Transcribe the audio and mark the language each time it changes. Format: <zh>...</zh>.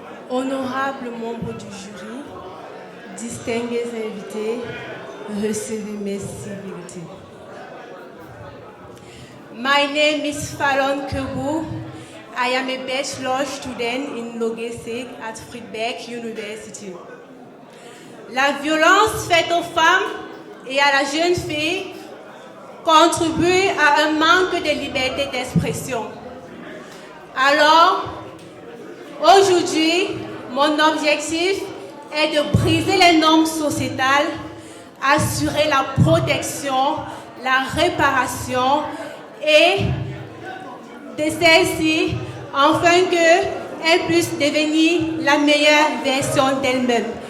<fr>Honorables membres du jury, distingués invités, recevez mes civilités.</fr> <en>My name is Fallon Kebu. I am a bachelor student in logistic at Friedberg University.</en> <fr>La violence faite aux femmes et à la jeune fille contribue à un manque de liberté d'expression. Alors, aujourd'hui, mon objectif est de briser les normes sociétales, assurer la protection, la réparation et de celle-ci, afin qu'elle puisse devenir la meilleure version d'elle-même.</fr>